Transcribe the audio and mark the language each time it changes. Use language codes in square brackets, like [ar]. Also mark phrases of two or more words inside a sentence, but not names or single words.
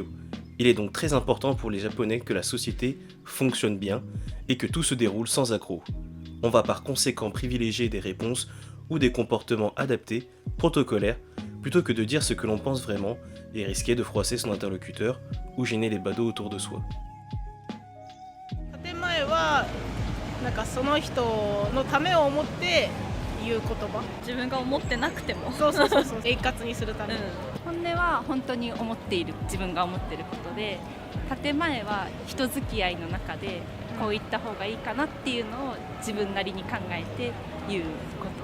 [fr] Il est donc très important pour les Japonais que la société fonctionne bien et que tout se déroule sans accroc. On va par conséquent privilégier des réponses ou des comportements adaptés, protocolaires, plutôt que de dire ce que l'on pense vraiment et risquer de froisser son interlocuteur ou gêner les badauds autour de soi. [ja] 建前はなんかその人のためを思って言う言葉自分が思ってなくてもそう円滑にするために、本音は本当に思っている、自分が思っていることで、建前は人付き合いの中でこう言った方がいいかなっていうのを自分なりに考えて言うこと。